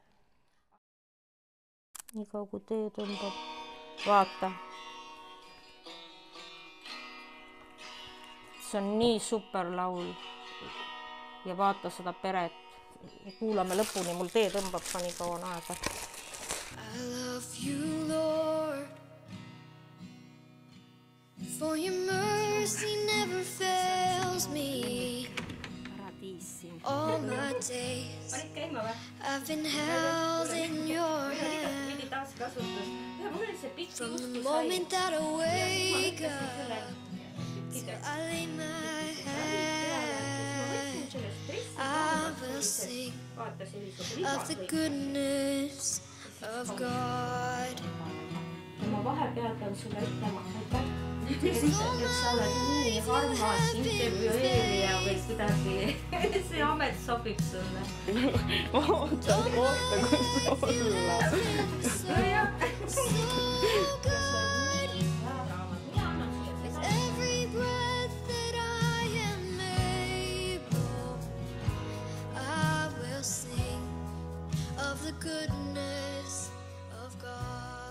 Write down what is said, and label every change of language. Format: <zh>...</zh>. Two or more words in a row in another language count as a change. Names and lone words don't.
<et>Nii kaua kui tee tõmbab, vaata. See on nii super laul ja vaata seda peret. Kuulame lõpuni, mul tee tõmbab ka nii kaua aega.</et> <en>I love you, Lord, for your mercy never fails me. All my days I've been held in your hand. From the moment that I wake up till I lay my head, I will sing of the goodness of God.</en> <et>Ma vahepeal pean sulle ütlema, et sa oled nii armas intervjueerija või kuidagi, see amet sobib sulle. Oota, kus olla.</et> <en>Every breath that I am able, I will sing of the goodness of God.</en>